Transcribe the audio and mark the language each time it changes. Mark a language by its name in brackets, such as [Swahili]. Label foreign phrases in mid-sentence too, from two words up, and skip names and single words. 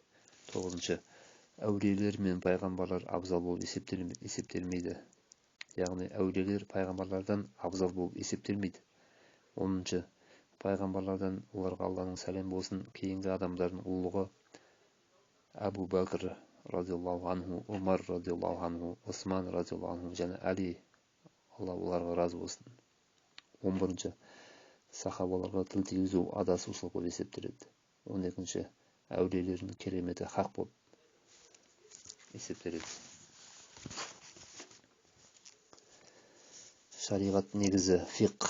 [Kazakh] Тоғызыншы, әулиелер мен пайғамбарлар абзал болып есептелмейді. Яғни әулиелер пайғамбарлардан абзал болып есептелмейді. Оныншы, пайғамбарлардан оларға Алланың сәлем болсын кейінгі адамдардың ұлығы Абу Бәкір [Arabic] رضي الله عنه, [Kazakh] Умар [Arabic] رضي الله عنه, [Kazakh] Осман [Arabic] رضي الله عنه [Kazakh] және Әли, Алла оларға разы болсын. 11-ші, сахабаларға тіл тигізу адасушылық болып есептеледі. 12-ші, әулиелердің кереметі хақ болып есептеледі. Шариғат негізі фиқх.